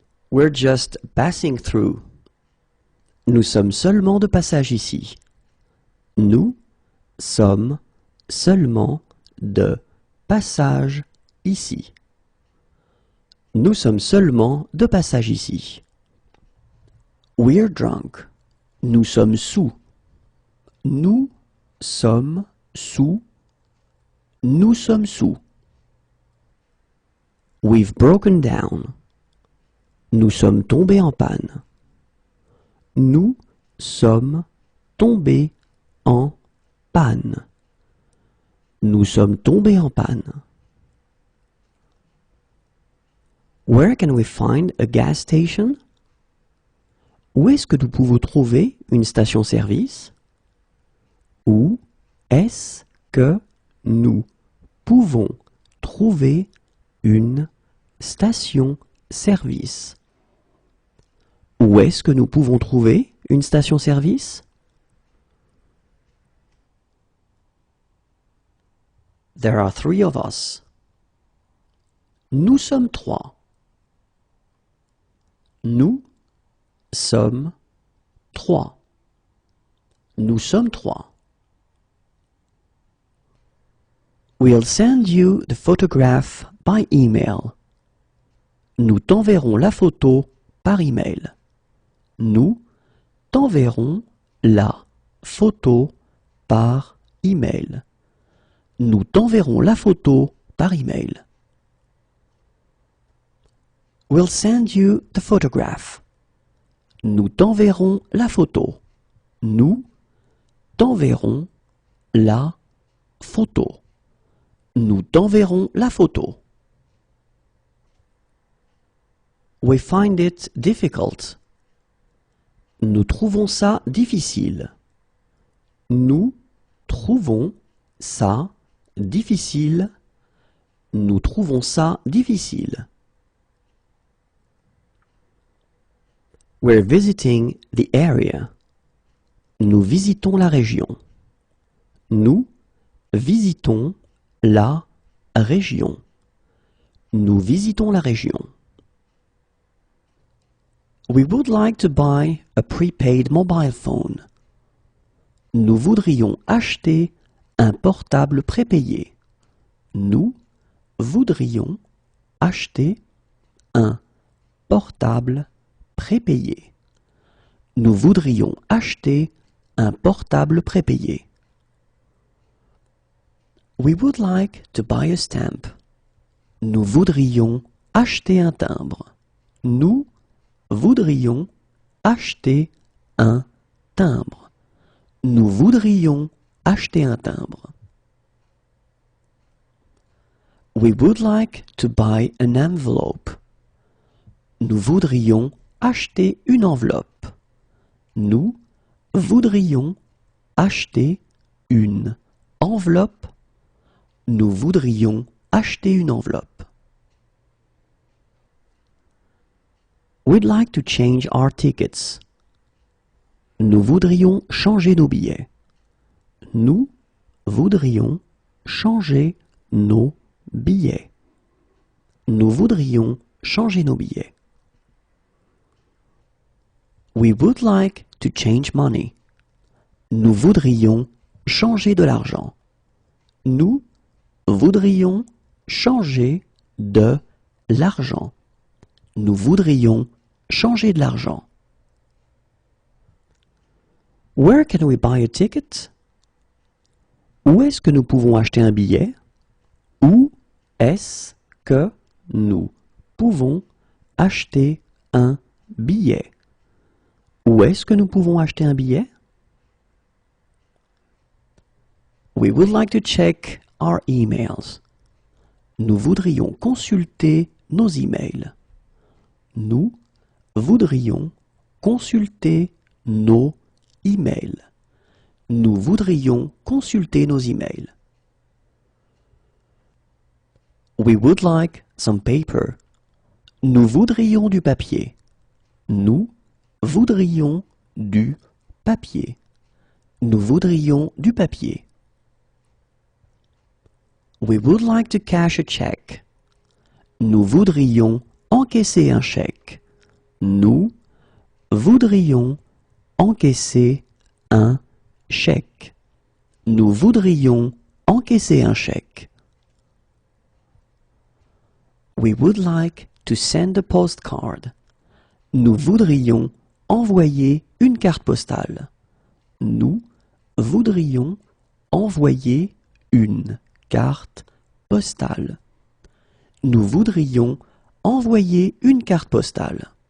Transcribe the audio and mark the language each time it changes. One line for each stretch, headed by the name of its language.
English: We're just passing through.
French: Nous sommes seulement de passage ici. Nous sommes seulement de passage ici. Nous sommes seulement de passage ici.
English: We're drunk.
French: Nous sommes sous. Nous sommes sous. Nous sommes sous.
English: We've broken down.
French: Nous sommes tombés en panne. Nous sommes tombés en panne. Nous sommes tombés en panne.
English: Where can we find a gas station?
French: Où est-ce que nous pouvons trouver une station-service? Où est-ce que nous pouvons trouver une station-service? Où est-ce que nous pouvons trouver une station-service?
English: There are 3 of us.
French: Nous sommes 3. Nous sommes 3. Nous sommes 3.
English: We'll send you the photograph by email.
French: Nous t'enverrons la photo par email. Nous t'enverrons la photo par email. Nous t'enverrons la photo par email.
English: We'll send you the photograph.
French: Nous t'enverrons la photo. Nous t'enverrons la photo. Nous t'enverrons la photo.
English: We find it difficult.
French: Nous trouvons ça difficile. Nous trouvons ça difficile. Nous trouvons ça difficile.
English: We're visiting the area.
French: Nous visitons la région. Nous visitons la région. Nous visitons la région.
English: We would like to buy a prepaid mobile phone.
French: Nous voudrions acheter un portable prépayé. Nous voudrions acheter un portable prépayé. Nous voudrions acheter un portable prépayé.
English: We would like to buy a stamp.
French: Nous voudrions acheter un timbre. Nous voudrions acheter un timbre. Nous voudrions acheter un timbre.
English: We would like to buy an envelope.
French: Nous voudrions acheter une enveloppe. Nous voudrions acheter une enveloppe. Nous voudrions acheter une enveloppe.
English: We'd like to change our tickets.
French: Nous voudrions changer nos billets. Nous voudrions changer nos billets. Nous voudrions changer nos billets.
English: We would like to change money.
French: Nous voudrions changer de l'argent. Nous voudrions changer de l'argent. Nous voudrions changer de l'argent.
English: Where can we buy a ticket?
French: Où est-ce que nous pouvons acheter un billet? Où est-ce que nous pouvons acheter un billet? Où est-ce que nous pouvons acheter un billet?
English: We would like to check our emails.
French: Nous voudrions consulter nos emails. Nous voudrions consulter nos emails. Nous voudrions consulter nos emails.
English: We would like some paper.
French: Nous voudrions du papier. Nous voudrions du papier. Nous voudrions du papier.
English: We would like to cash a check.
French: Nous voudrions encaisser un chèque. Nous voudrions encaisser un chèque. Nous voudrions encaisser un chèque.
English: We would like to send a postcard.
French: Nous voudrions envoyer une carte postale. Nous voudrions envoyer une carte postale. Nous voudrions envoyer une carte postale.